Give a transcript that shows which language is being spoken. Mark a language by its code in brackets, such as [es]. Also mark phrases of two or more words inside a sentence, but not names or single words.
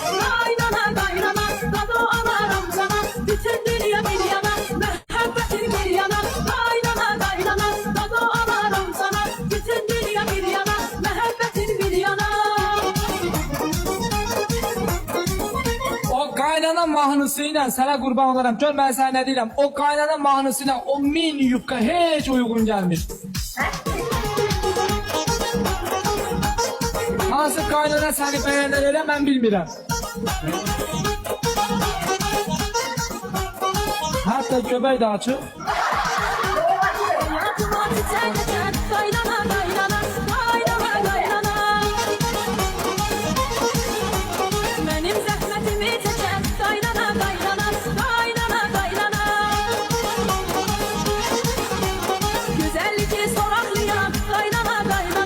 [tr] Kaynana kaynana, tadı alaram sana. Bütün dünya bir yana, muhabbetin bir yana. Kaynana kaynana, tadı alaram sana. Bütün dünya bir yana, muhabbetin bir yana. [az] O qaynana mahnısı ilə sənə qurban olaram. Gör mən sənə nə deyirəm. O qaynana mahnısı ilə o min yubka heç uyğun gəlmir. Hansı qaynana səni bəyənir elə mən bilmirəm. Hətta göbək də açıq. [tr] Hayatıma çiçek açar, kaynana kaynana, kaynana kaynana. Benim zahmetimi çeker, kaynana kaynana, kaynana kaynana. Güzellik soraklayan, kaynana kaynana.